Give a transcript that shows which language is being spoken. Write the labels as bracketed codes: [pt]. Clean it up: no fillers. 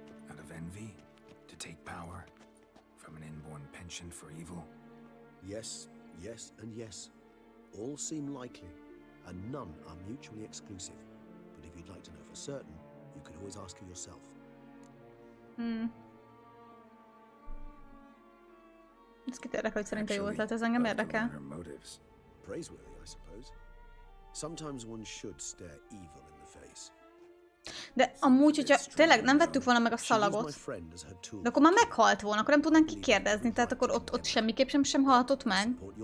[en] Out of envy? To take power? From an inborn penchant for evil? Yes, yes, and yes. All seem likely, and none are mutually exclusive. But if you'd like to know for certain, you could always ask her yourself. [hu] Ez kit érdekel, hogy szerintem jó ötlet, ez engem érdekel. [en] Praiseworthy, I suppose. Sometimes one should stare evil in the face. [hu] De amúgy, hogyha tényleg nem vettük volna meg a szalagot, de akkor már meghalt volna, akkor nem tudnánk kikérdezni, tehát akkor ott semmiképp sem halhatott meg.